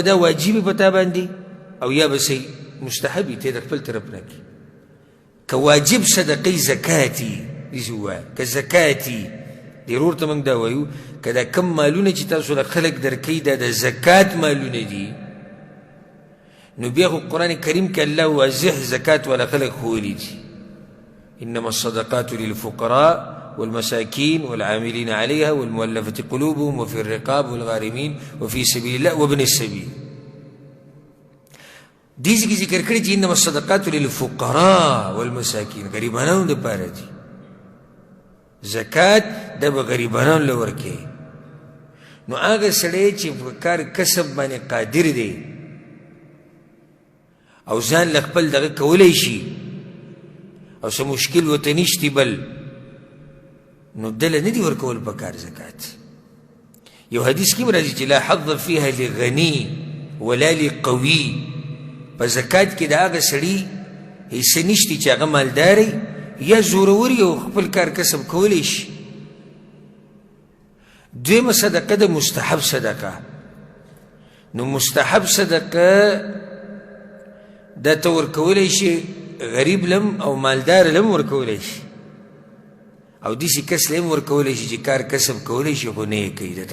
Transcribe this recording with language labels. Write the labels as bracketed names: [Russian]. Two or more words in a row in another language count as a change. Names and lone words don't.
[Pashto] دا واجبي په تا باندې او یا به څه مستحب ته د خپل طرف نه کړي که واجب صدقې زکاتي داسې ووایه که زکاتي ضرور ته موږ دا وایو که دا کم مالونه چې تاسو له خلک درکوي دا د زکات مالونه دي نو بیا خو قرآن کریم کې الله واضح زکات والا خلک ښوولي دي [Arabic] انما الصدقات للفقراء والمساكين والعاملين عليها والمؤلفة قلوبهم وفي الرقاب والغارمين وفي سبيل الله وابن السبيل [Pashto] دې کې ذکر کړی چې [Arabic] انما الصدقات للفقراء والمساكين [Pashto] غریبانو دپاره دي زکات د به غریبانو له ورکوي نو هغه سړی چې په کار کسب باندې قادر دی او ځان له خپل دغه کولی شي او څه مشکل ورته نشتي بل نو دله نه دي ورکول پکار زکات یو حدیث کې راځي چې [Arabic] لا حظ فيها لغني ولا لقوي [Pashto] په زکات کې د هغه سړي حصه نشتي چې هغه مالدار یا زورور یو خپل کار کسب کولی شي دویمه صدقه د مستحب صدقه نو مستحب صدقه دا ته ورکولی شي غریب لم او مالدار لم ورکولی شي او داسې کس له هم ورکولی شي چې کار کسب کولی شي خو نه یې کوي دا ته